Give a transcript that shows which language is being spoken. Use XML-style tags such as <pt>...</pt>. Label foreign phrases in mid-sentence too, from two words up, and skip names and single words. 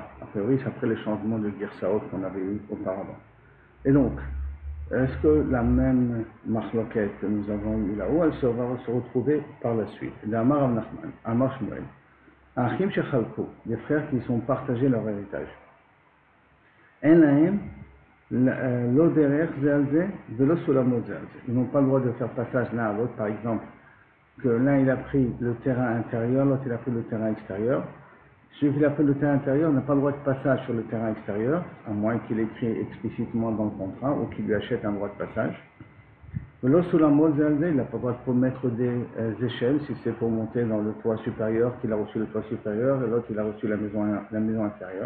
<fr>A priori, c'est après le changement de Girsaot qu'on avait eu auparavant. Et donc, est-ce que la même machloket que nous avons eu là-haut, elle va se retrouver par la suite? D'</fr> <he>אמר רב נחמן, אמר שמואל, אחים שחלקו,</he> <fr>des frères qui sont partagés leur héritage.</fr> <he>אין להם, לא דרך זה על זה, ולא סולמות זה על זה.</he> <fr>Ils n'ont pas le droit de faire passage l'un à l'autre, par exemple, que l'un il a pris le terrain intérieur, l'autre il a pris le terrain extérieur. Celui qui a pris le terrain intérieur n'a pas le droit de passage sur le terrain extérieur, à moins qu'il écrit explicitement dans le contrat ou qu'il lui achète un droit de passage. Lorsque la il n'a pas le droit de mettre des échelles, si c'est pour monter dans le toit supérieur, qu'il a reçu le toit supérieur, et l'autre il a reçu la maison inférieure.</fr>